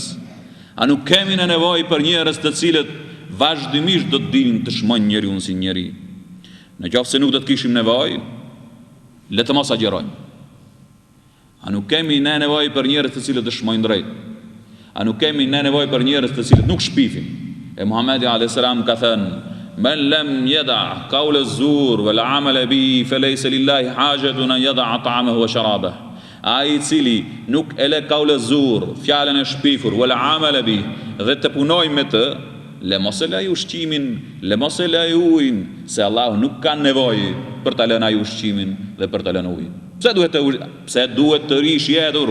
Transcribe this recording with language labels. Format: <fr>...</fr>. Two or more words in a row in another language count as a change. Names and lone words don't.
<sq>A nuk kemi ne nevojë për njerëz të cilët vazhdimisht do të dinë të shmojnë njeriu si njeri? Në qoftë se nuk do të kishim nevojë, le të mos agjerojmë. A nuk kemi ne nevojë për njerëz të cilët dëshmojnë drejt? A nuk kemi ne nevojë për njerëz të cilët nuk shpifin?</sq> <ar>E Muhamedi عليه السلام</ar> <sq>ka thënë:</sq> <ar>"من لم يدع قول الزور والعمل به فليس لله حاجة أن يدع طعامه وشرابه."</ar> <sq>Ai i cili nuk e le</sq> <ar>قول الزور,</ar> <sq>fjalën e shpifur,</sq> <ar>والعمل به,</ar> <sq>dhe të punojë me të, le mos e laj ushqimin, le mos e laj ujin, se Allahu nuk ka nevojë për ta lënë ai ushqimin dhe për ta lënë ujin. Pse duhet të rish jetur?</sq>